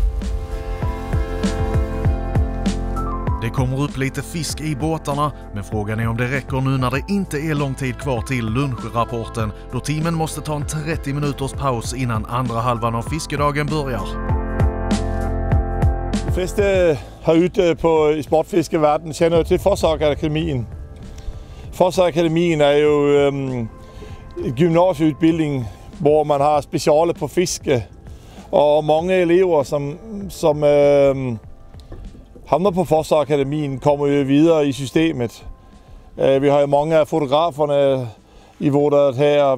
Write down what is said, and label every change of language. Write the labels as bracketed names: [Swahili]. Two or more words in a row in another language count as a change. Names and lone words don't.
[Swedish] Det kommer upp lite fisk i båtarna, men frågan är om det räcker nu när det inte är lång tid kvar till lunchrapporten, då teamen måste ta en 30 minuters paus innan andra halvan av fiskedagen börjar. [Danish] De fleste herude i sportfiskeverdenen kender jo til Forsok Akademien. [Swedish] Forsa-akademien är ju ett gymnasieutbildning [Danish] hvor man har specialer på fiske. [Swedish] Och många elever som hamnar på Forsa-akademien kommer ju vidare i systemet. Vi har ju många av fotograferna i vårt här.